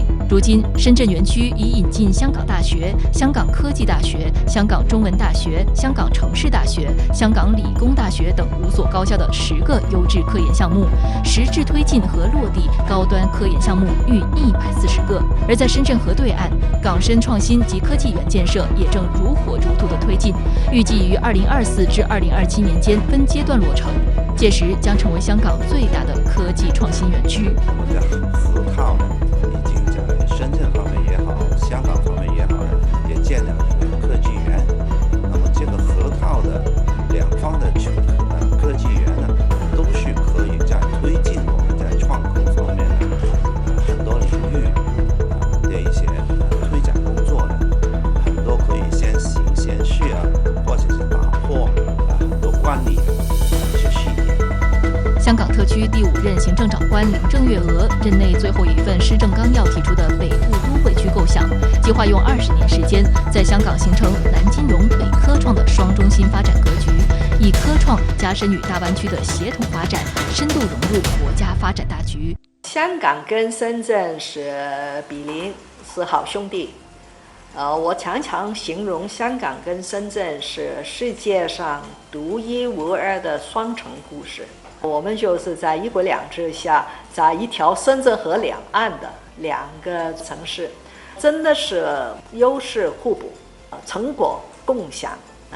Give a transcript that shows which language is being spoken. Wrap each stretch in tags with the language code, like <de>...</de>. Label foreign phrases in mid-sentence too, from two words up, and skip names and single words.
<zh>如今，深圳園區已引進香港大學、香港科技大學、香港中文大學、香港城市大學、香港理工大學等5所高校的10個優質科研項目，實質推進和落地高端科研項目逾140個。而在深圳河對岸，港深創新及科技園建設也正如火如荼的推進，預計於2024至2027年間分階段落成，屆時將成為香港最大的科技創新園區。我們的河套已經在深圳方面也好，香港方面也好，也建了一個科技園。那麼這個河套的兩方的科技園呢，都是可以在推進我們在創科方面的很多領域的一些推展工作的，很多可以先行先試啊，或者是打破很多慣例的一些試點。香港特區第5任行政長官林鄭月娥任內最後一份施政綱要提出的北部都會區構想，計劃用20年時間，在香港形成南金融、北科創的雙中心發展格局，以科創加深與大灣區的協同發展，深度融入國家發展大局。香港跟深圳是比鄰，是好兄弟。我常常形容香港跟深圳是世界上獨一無二的雙城故事。我们就是在一国两制下，在一条深圳河两岸的两个城市，真的是优势互补，成果共享啊！</zh>